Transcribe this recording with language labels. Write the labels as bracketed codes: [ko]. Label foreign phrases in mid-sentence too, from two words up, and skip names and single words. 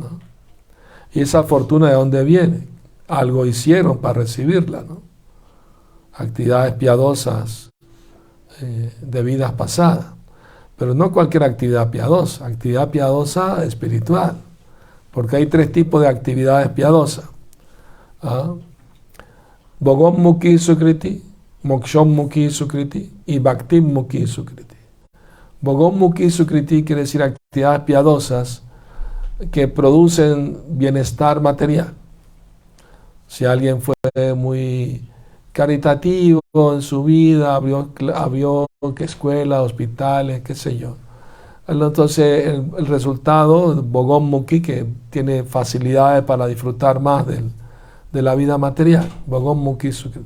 [es] Y esa fortuna, ¿de dónde viene? Algo hicieron para recibirla, ¿no? Actividades piadosas de vidas pasadas. Pero no cualquier actividad piadosa espiritual. Porque hay tres tipos de actividades piadosas. [sa] Bhogam Mukhi Sukriti, Moksham Mukhi Sukriti y Bhaktim Mukhi Sukriti. Bhogam Mukhi Sukriti [es] quiere decir actividades piadosas que producen bienestar material. Si alguien fue muy caritativo en su vida, abrió escuelas, hospitales, qué sé yo. Entonces el resultado, [sa] Bhogam Mukhi, [es] que tiene facilidades para disfrutar más de la vida material, [sa] Bhogam Mukhi Sukriti.